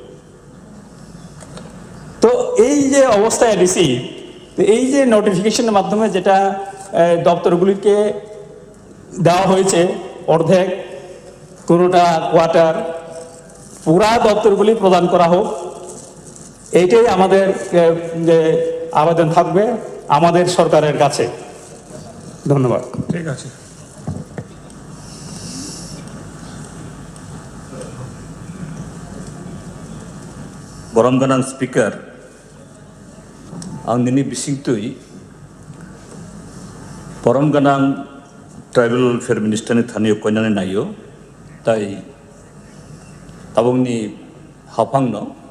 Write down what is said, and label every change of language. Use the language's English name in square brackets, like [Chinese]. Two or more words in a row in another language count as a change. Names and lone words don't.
[Bangla] তো এই যে অবস্থা এডিসি, এই যে নোটিফিকেশনের মাধ্যমে যেটা দপ্তরগুলিকে দেওয়া হয়েছে অর্ধেক, কোনোটা কোয়ার্টার, পুরা দপ্তরগুলি প্রদান করা হোক, এইটাই আমাদের আবেদন থাকবে আমাদের সরকারের কাছে। ধন্যবাদ। ঠিক আছে। [Kok Borok] Boramganang Speaker, ang nini bisingtui Boramganang [English] Tribal Welfare Minister [Kok Borok] ni thaniyo koinane nayo, tai tabong ni hapang no